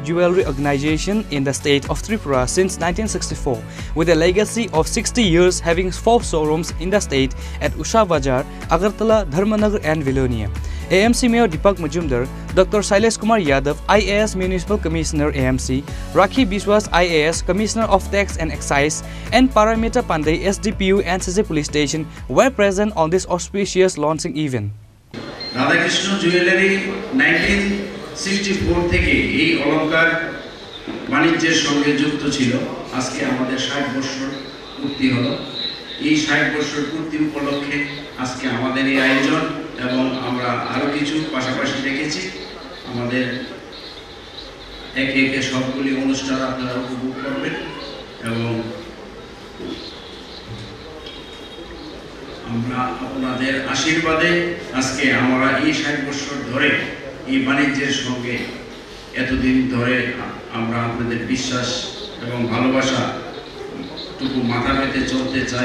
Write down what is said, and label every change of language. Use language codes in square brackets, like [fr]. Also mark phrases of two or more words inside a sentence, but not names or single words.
[en] jewelry organization in the state of Tripura since 1964, with a legacy of 60 years, having 4 showrooms in the state at Usha Bazar, Agartala, Dharmanagar and Vilonia. AMC Mayor Deepak Majumdar, Dr. Shailesh Kumar Yadav, IAS Municipal Commissioner AMC, Rakhi Biswas IAS Commissioner of Tax and Excise, and Paramita Pandey SDPU NCC Police Station were present on this auspicious launching event. [bn] Radha Krishna Jewelry 1964 থেকে এই অলংকার বাণিজ্যের সঙ্গে যুক্ত ছিল। আজকে আমাদের 60 বছর পূর্তি হলো। এই 60 বছর পূর্তি উপলক্ষে আজকে আমাদের এই আয়োজন এবং আমরা আরো কিছু পাশাপাশি রেখেছি। আমাদের একে একে সবগুলি অনুষ্ঠান আপনারা উপভোগ করবেন এবং আমরা আপনাদের আশীর্বাদে আজকে আমরা এই 60 বছর ধরে এই বাণিজ্যের সঙ্গে এতদিন ধরে আমরা আপনাদের বিশ্বাস এবং ভালোবাসা টুকু মাথা পেতে চলতে চাই।